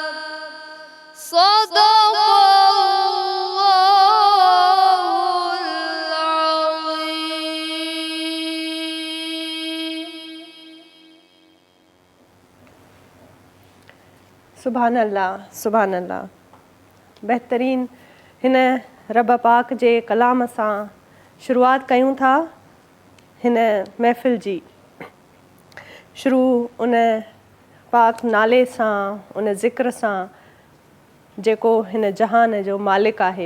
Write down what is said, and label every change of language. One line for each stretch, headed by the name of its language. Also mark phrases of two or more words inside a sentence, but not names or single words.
Arabic: صدق الله العظيم. سبحان اللہ سبحان اللہ.
Sindhi: بہترین हिन रब पाक जे कलाम सां शुरूआत कयूं था हिन महफ़िल जी. शुरू उन पाक नाले सां, उन ज़िक्र सां जेको हिन जहान जो मालिक आहे.